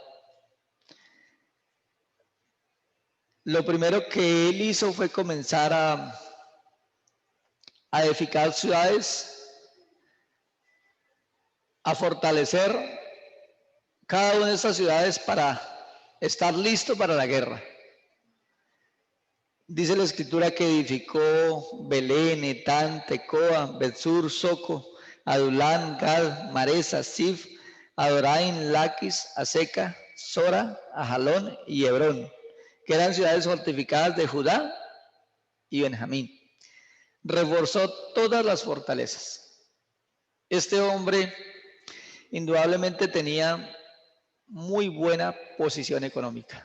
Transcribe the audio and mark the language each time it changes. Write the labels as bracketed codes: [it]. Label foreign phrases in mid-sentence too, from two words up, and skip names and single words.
[es] Lo primero que él hizo fue comenzar a edificar ciudades, a fortalecer cada una de estas ciudades para estar listo para la guerra. Dice la escritura que edificó Belén, Etán, Tecoa, Betsur, Soco, Adulán, Gad, Maresa, Sif, Adoraim, Laquis, Aseca, Sora, Ajalón y Hebrón, que eran ciudades fortificadas de Judá y Benjamín. Reforzó todas las fortalezas. Este hombre indudablemente tenía muy buena posición económica.